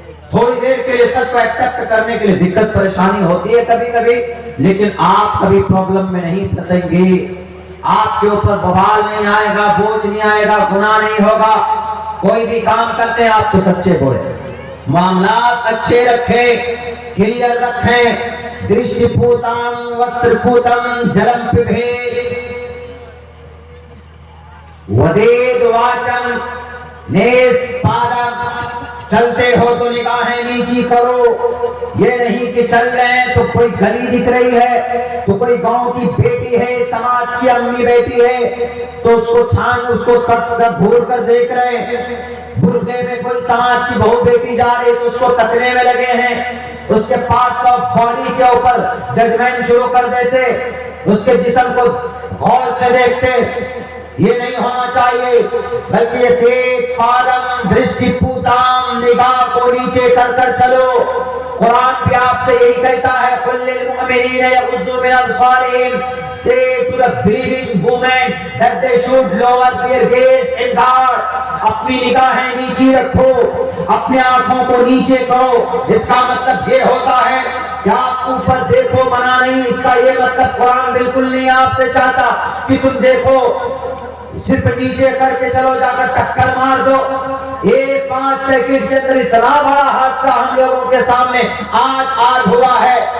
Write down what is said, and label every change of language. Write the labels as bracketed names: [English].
[Urdu] تھوڑی دیر کے لیے سچ کو ایکسپٹ کرنے کے لیے دقت پریشانی ہوتی ہے کبھی کبھی، لیکن آپ کبھی پرابلم میں نہیں پھنسیں گے. آپ کے اوپر بوال نہیں آئے گا، بوجھ نہیں آئے گا، گناہ نہیں ہوگا. کوئی بھی کام کرتے ہیں آپ تو سچے بولے، معاملات اچھے رکھیں، کلیئر رکھیں. [Sanskrit] درشٹی پوتم وستر پوتم جلم پبھے ودید واچم نیس پادم. [Urdu] چلتے ہو تو نگاہیں نیچی کرو. یہ نہیں کہ چل رہے ہیں تو کوئی گلی دکھ رہی ہے، تو کوئی گاؤں کی بیٹی ہے، سماج کی امی بیٹی ہے، تو اس کو چھان، اس کو گھور کر دیکھ رہے ہیں. برقعے میں کوئی سماج کی بہو بیٹی جا رہی تو اس کو تکنے میں لگے ہیں. اس کے پارٹس آف باڈی کے اوپر ججمنٹ شروع کر دیتے، اس کے جسم کو غور سے دیکھتے. یہ نہیں ہونا چاہیے، بلکہ یہ [Sanskrit] سیت پادم درشٹی پوتام، [Urdu] نگاہ کو نیچے کر کر چلو. قرآن بھی آپ سے یہی کہتا ہے [Arabic] قل للمؤمنین یغضوا من ابصارہم. [English] Say to the believing women that they should lower their gaze in God. [Urdu] اپنی نگاہیں نیچی رکھو، اپنے آنکھوں کو نیچے کرو. اس کا مطلب یہ ہوتا ہے کہ آپ اوپر دیکھو، منع نہیں. اس کا یہ مطلب قرآن بالکل نہیں آپ سے چاہتا کہ تم دیکھو، صرف نیچے کر کے چلو، جا کر ٹکر مار دو. 5 سیکنڈ کے اندر اتنا بڑا حادثہ ہم لوگوں کے سامنے آج ہوا ہے.